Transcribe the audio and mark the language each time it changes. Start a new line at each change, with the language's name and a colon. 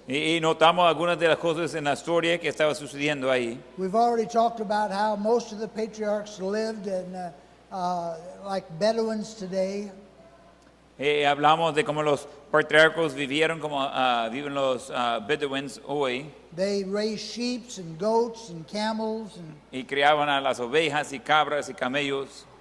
Spanish: Y notamos algunas de las cosas en la historia que estaba sucediendo ahí.
English: We've already talked about how most of the patriarchs lived in like Bedouins today.
Spanish: Hablamos de cómo los patriarcos vivieron como viven los Bedouins hoy.
English: They raised sheep and goats and camels, and
Spanish: Y criaban a las ovejas y cabras y camellos.